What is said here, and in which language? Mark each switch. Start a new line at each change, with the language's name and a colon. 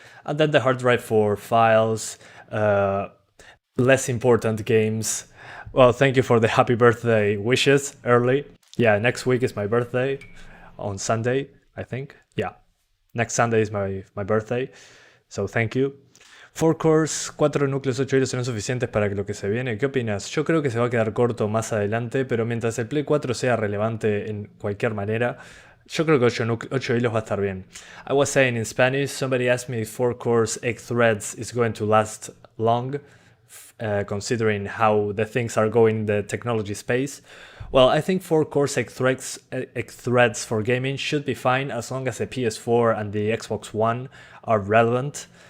English: And then the hard drive for files, less important games. Well, thank you for the happy birthday wishes early. Yeah, next week is my birthday on Sunday, I think. Yeah, next Sunday is my birthday, so thank you. 4 cores,
Spanish: 4 núcleos, 8 hilos serán suficientes para lo que se viene. ¿Qué opinas? Yo creo que se va a quedar corto más adelante, pero mientras el Play 4 sea relevante en cualquier manera, yo creo que 8 hilos va a estar bien.
English: I was saying in Spanish, somebody asked me if 4 cores, 8 threads is going to last long. Considering how the things are going in the technology space. Well, I think 4 Corsair threads for gaming should be fine as long as the PS4 and the Xbox One are relevant.